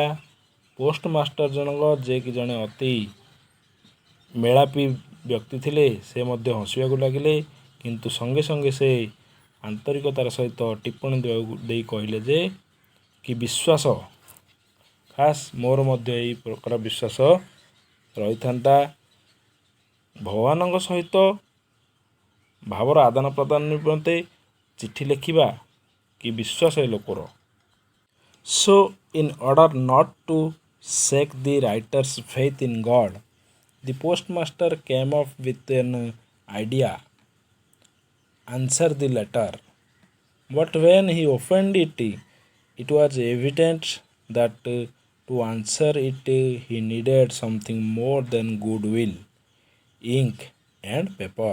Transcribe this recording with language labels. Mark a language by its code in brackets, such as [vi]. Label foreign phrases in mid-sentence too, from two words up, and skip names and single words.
[or] ପୋଷ୍ଟମାଷ୍ଟର ଜଣକ ଯିଏକି ଜଣେ ଅତି ମେଳାପୀ ବ୍ୟକ୍ତି ଥିଲେ ସେ ମଧ୍ୟ ହସିବାକୁ ଲାଗିଲେ, କିନ୍ତୁ ସଙ୍ଗେ ସଙ୍ଗେ ସେ ଆନ୍ତରିକତାର ସହିତ ଟିପ୍ପଣୀ ଦେଇ କହିଲେ ଯେ କି ବିଶ୍ୱାସ, ଖାସ୍ ମୋର ମଧ୍ୟ ଏହି ପ୍ରକାର ବିଶ୍ୱାସ ରହିଥାନ୍ତା। ଭଗବାନଙ୍କ ସହିତ ଭାବର ଆଦାନ ପ୍ରଦାନ ନିମନ୍ତେ ଚିଠି ଲେଖିବା କି ବିଶ୍ୱାସ ଏ ଲୋକର। [en] So in order not to shake the writer's faith in God, the postmaster came up with an idea. Answer the letter. But when he opened it, it was evident that to answer it he needed something more than goodwill, ink and paper.